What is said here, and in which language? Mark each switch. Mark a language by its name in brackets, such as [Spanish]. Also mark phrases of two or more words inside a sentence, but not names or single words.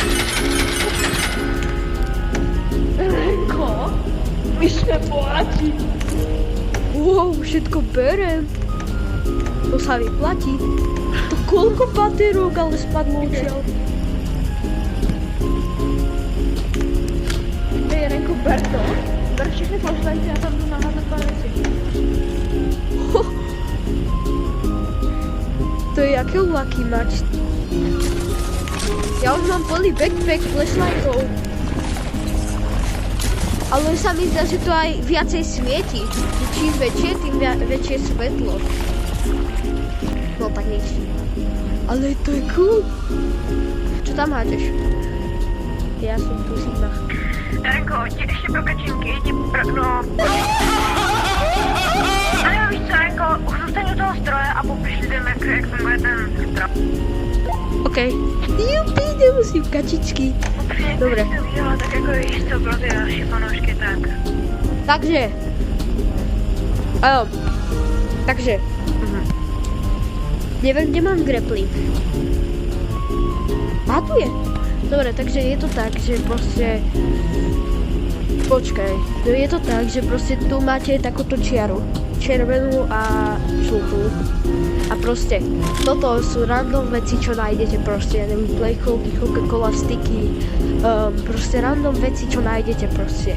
[Czech] Renko, my jsme bohatí. [Slovak] Wow, všetko berem. To sa vyplatí. To koľko patérok ale spadlo odtiaľ. Hej, Renko, ber to. [Czech] Ber všechny flashlighty a tam jdu naházet pár věcí. [Slovak] To je jaké lucky mať. Ja už mám plný backpack flashlightov. Ale sa mi zdá, že to aj viacej svieti. Čím väčšie, tým väčšie svetlo. No tak nič. Ale to je cool. Čo tam hádeš? Ja som tu Sigma. [Czech] Renko, ti ještě pro kačinky, no... A jo, víš co, Renko, zůstaň u toho stroje a popiš lidem, jak funguje ten stroj. [Slovak] OK. Jupi, nemusím kačičky. Dobre. [Czech] Jo, tak jako víš co, pro ty další fanoušky, tak... Takže. Takže. [Slovak] Neviem, kde mám grappling. A tu je. Dobre, takže je to tak, že proste... Počkaj. No je to tak, že proste tu máte takúto čiaru. Červenú a žltú. A proste, toto sú random veci, čo nájdete proste, ja neviem, plejkovky, Coca-Cola, sticky, proste random veci, čo nájdete proste.